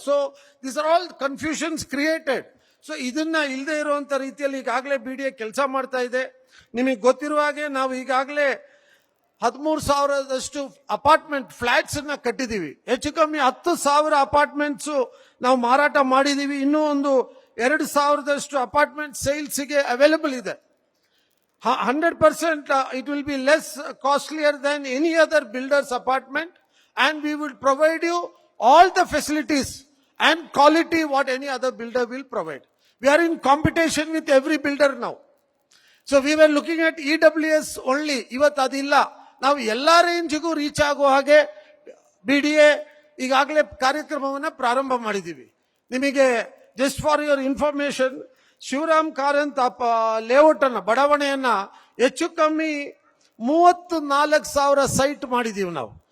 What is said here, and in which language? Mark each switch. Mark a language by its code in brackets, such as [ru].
[en] So this are all confusions created. [kn] So ಇದನ್ನ ಇಲ್ಲದೆ ಇರುವಂತ ರೀತಿಯಲ್ಲಿ ಈಗಾಗಲೇ BDA ಕೆಲಸ ಮಾಡ್ತಾ ಇದೆ. ನಿಮಗೆ ಗೊತ್ತಿರುವ ಹಾಗೆ ನಾವು ಈಗಾಗಲೇ 13,000ದಷ್ಟು ಅಪಾರ್ಟ್ಮೆಂಟ್ ಫ್ಲಾಟ್ಸ್ ಅನ್ನ ಕಟ್ಟಿದೀವಿ. ಹೆಚ್ಚು ಕಮ್ಮಿ 10,000 ಅಪಾರ್ಟ್ಮೆಂಟ್ಸ್ ನಾವು ಮಾರಾಟ ಮಾಡಿದೀವಿ. ಇನ್ನೂ ಒಂದು 2,000ದಷ್ಟು ಅಪಾರ್ಟ್ಮೆಂಟ್ ಸೇಲ್ಸ್ ಗೆ ಅವೈಲೇಬಲ್ ಇದೆ. [en] 100% it will be less costlier than any other builder's apartment, and we will provide you all the facilities and quality what any other builder will provide. We are in competition with every builder now. So we were looking at EWS only. [kn] ಇವತ್ತು ಅದಿಲ್ಲ. ನಾವು ಎಲ್ಲಾ ರೇಂಜ್ಗೂ reach ಆಗೋ ಹಾಗೆ BDA ಈಗಾಗಲೇ ಕಾರ್ಯಕ್ರಮವನ್ನು ಪ್ರಾರಂಭ ಮಾಡಿದ್ದೀವಿ. ನಿಮಗೆ [en] just for your information, [kn] Shivaram Karanth layout ಅನ್ನ, ಬಡಾವಣೆಯನ್ನ ಹೆಚ್ಚು ಕಮ್ಮಿ 34,000 ಸೈಟ್ ಮಾಡಿದೀವಿ ನಾವು.